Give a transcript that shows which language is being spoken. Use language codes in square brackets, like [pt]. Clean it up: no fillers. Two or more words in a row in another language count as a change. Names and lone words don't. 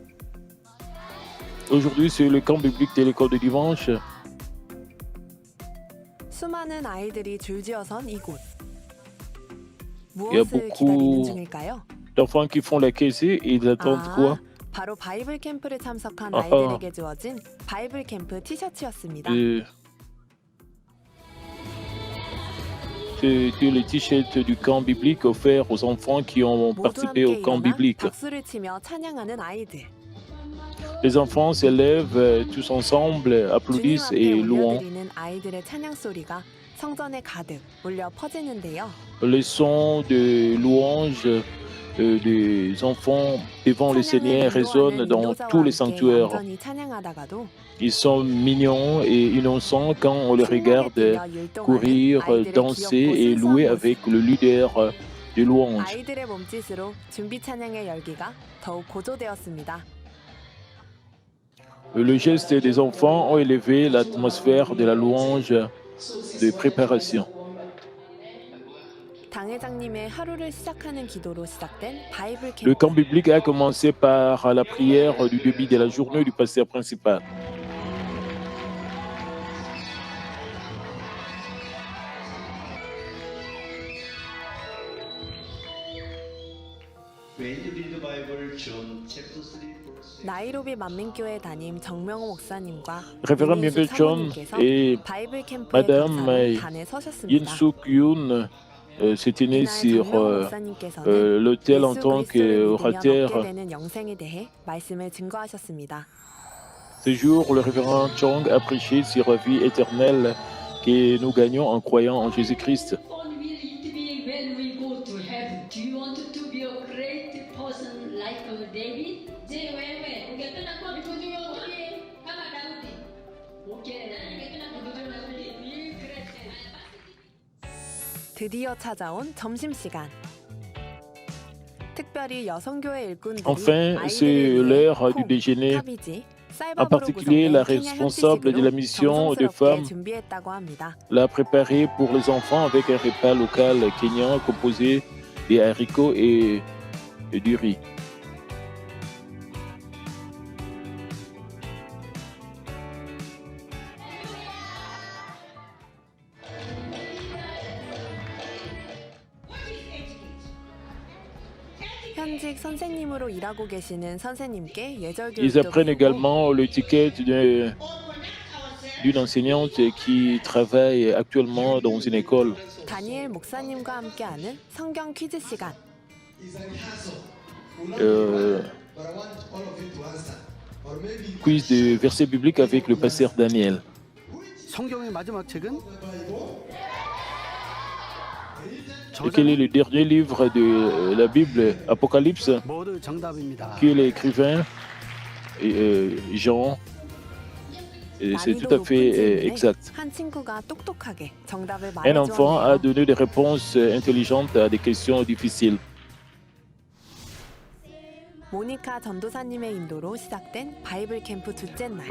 [fr] Aujourd'hui, c'est le camp biblique de l'école du dimanche. [ko] 수많은 아이들이 줄지어선 이곳. [fr] Il y a [ko] 무엇을 기다리는 [fr] beaucoup [ko] 중일까요? [fr] d'enfants qui font la caisse et ils attendent quoi? [ko] 바로 바이블 캠프를 참석한 아하. 아이들에게 주어진 바이블 캠프 티셔츠였습니다. [fr] C'est le t-shirt du camp biblique offert aux enfants qui ont [ko] 모두 [fr] participé [ko] 함께 [fr] au camp [ko] 일어나 [fr] biblique. [ko] 박수를 치며 찬양하는 아이들. [fr] Les enfants s'élèvent tous ensemble, applaudissent [ko] 주님 [fr] et [ko] 앞에 [fr] louent. [ko] 올려드리는 아이들의 찬양 소리가 성전에 가득 울려 퍼지는데요. [fr] Les sons de louanges des enfants devant le Seigneur résonnent dans tous les sanctuaires. [ko] 완전히 찬양하다가도 [fr] Ils sont mignons et innocents quand on les regarde courir, danser et louer avec le leader de louange. [ko] 아이들의 몸짓으로 준비 찬양의 열기가 더욱 고조되었습니다. [fr] Le geste des enfants ont élevé l'atmosphère de la louange de préparation. [ko] 당회장님의 하루를 시작하는 기도로 시작된 바이블 [fr] Le [ko] 캠프. [fr] camp biblique a commencé par la prière du début de la journée du pasteur principal. [ko] 나이로비 만민교회 담임 정명호 목사님과 [fr] Révérend [ko] 윤인수 [fr] Bienvenu John [ko] 사모님께서 [fr] et [ko] 바이블 캠프의 [fr] Madame [ko] 강사로 단에 서셨습니다. [fr] Yin Suk Yoon se tenaient [ko] 이날 [fr] sur [ko] 정명호 목사님께서는 [fr] l'autel en [ko] 예수 [fr] tant [ko] 그리스도를 믿으면 [fr] qu'orateur. [ko] 얻게 되는 영생에 대해 말씀을 증거하셨습니다. [fr] Ce jour, le révérend Chong a prêché sur la vie éternelle que nous gagnons en croyant en Jésus-Christ. [en] When we go to heaven, do you want to be a great person like David? [sw] Je wewe ungependa kuwa mtu mzuri kama Daudi? Okay, na ungependa kuwa mtu mzuri ni great. [ko] 드디어 찾아온 점심시간. 특별히 여성교회 일꾼들이 [fr] Enfin, c'est [ko] 아이들을 위해 [fr] l'heure du [ko] 콩, [fr] déjeuner. [ko] 카비지, [fr] En [ko] 쌀밥으로 [fr] particulier, la [ko] 구성된 케냐 [fr] responsable de la [ko] 현지식으로 [fr] mission de [ko] 정성스럽게 [fr] femmes [ko] 준비했다고 합니다. [fr] l'a préparé pour les enfants avec un repas local kényan composé des haricots et du riz. [ko] 현직 선생님으로 일하고 계시는 선생님께 예절 [fr] Ils [ko] 교육도 [fr] apprennent [ko] 배우고 [fr] également l'étiquette d'une enseignante qui travaille actuellement dans une école. [ko] 다니엘 목사님과 함께하는 성경 퀴즈 시간. [fr] Quiz de versets bibliques avec le pasteur Daniel. [ko] 성경의 마지막 책은 [fr] Et quel est le dernier livre de la Bible, Apocalypse, [ko] 모두 정답입니다. [fr] qui est l'écrivain Jean. Et c'est tout à fait exact. [ko] 한 친구가 똑똑하게 정답을 [fr] Un enfant a [ko] 말해주었네요. [fr] donné des réponses intelligentes à des questions difficiles. [ko] 모니카 전도사님의 인도로 시작된 바이블 캠프 둘째 날.